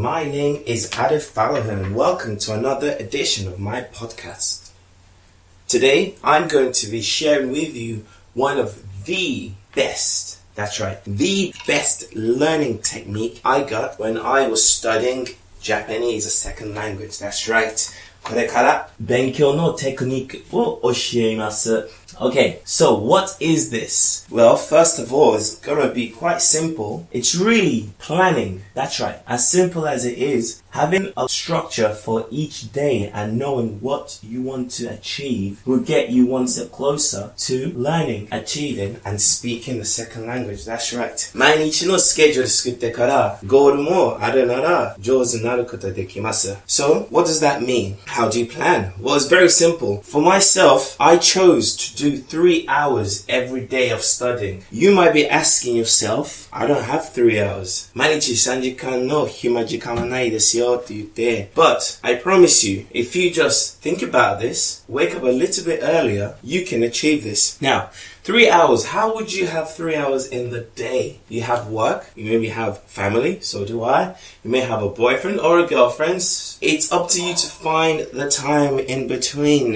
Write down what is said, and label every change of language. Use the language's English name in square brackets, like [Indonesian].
[English] My name is Adif Falahan and welcome to another edition of my podcast. Today, I'm going to be sharing with you one of the best learning technique I got when I was studying Japanese, a second language. That's right. [Japanese] これから勉強のテクニックを教えます。 [English] Okay, so what is this? Well, first of all, it's gonna be quite simple. It's really planning. That's right. As simple as it is, having a structure for each day and knowing what you want to achieve will get you one step closer to learning, achieving, and speaking the second language. That's right. [Japanese] 毎日のスケジュール作ってからゴールもあるなら上手になることができます。 [English] So, what does that mean? How do you plan? Well, it's very simple. For myself, I chose to do 3 hours every day of studying. You might be asking yourself, I don't have 3 hours. [Japanese] 毎日3時間の暇時間はないですよって言って。 [English] But I promise you, if you just think about this, wake up a little bit earlier, you can achieve this. Now, 3 hours. How would you have 3 hours in the day? You have work. You maybe have family. So do I. You may have a boyfriend or a girlfriend. It's up to you to find the time in between.